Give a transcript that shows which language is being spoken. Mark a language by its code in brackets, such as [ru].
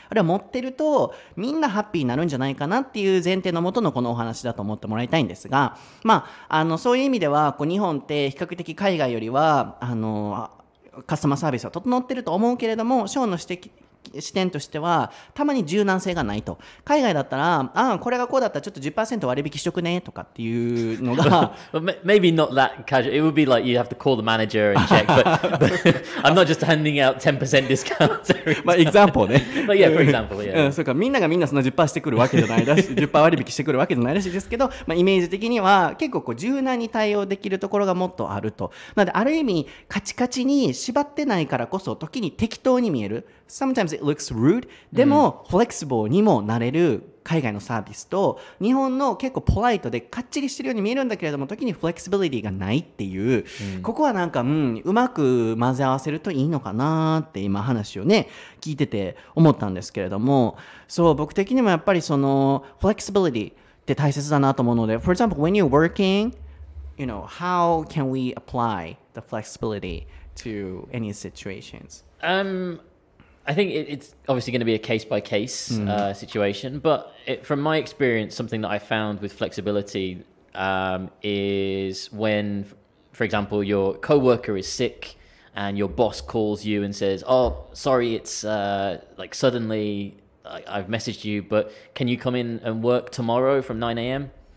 [ja] あるいは持ってるとみんなハッピーになるんじゃないかなっていう前提のもとのこのお話だと思ってもらいたいんですが、まあそういう意味ではこう日本って比較的海外よりはカスタマーサービスは整ってると思うけれども、ショーの視点としてはたまに柔軟性がないと。海外だったらこれがこうだったらちょっと 10% 割引しとくねとかっていうのが [en] maybe not that casual. It would be like you have to call the manager and check, but I'm not just handing out 10% discounts. [ja] まあ example ね [en] but yeah, for example, yeah. [ja] そうか、みんながみんなそんな 10% してくるわけじゃないらしい10% 割引してくるわけじゃないらしいですけど、まあ、イメージ的には結構こう柔軟に対応できるところがもっとあると。なのである意味カチカチに縛ってないからこそ時に適当に見える。 [en] Sometimes it looks rude. [ja] でも、フレキシブルにもなれる海外のサービスと、日本の結構ポライトでかっちりしてるように見えるんだけれども、時にフレキシビリティがないっていう、ここはなんか、うまく混ぜ合わせるといいのかなって今話をね、聞いてて思ったんですけれども、そう、僕的にもやっぱりその、フレキシビリティって大切だなと思うので、 [en] For example, when you're working, you know, how can we apply the flexibility to any situations? I think it's obviously going to be a case-by-case situation, but from my experience, something that I found with flexibility is when, for example, your coworker is sick and your boss calls you and says, oh, sorry, it's like suddenly I've messaged you, but can you come in and work tomorrow from 9 a.m.?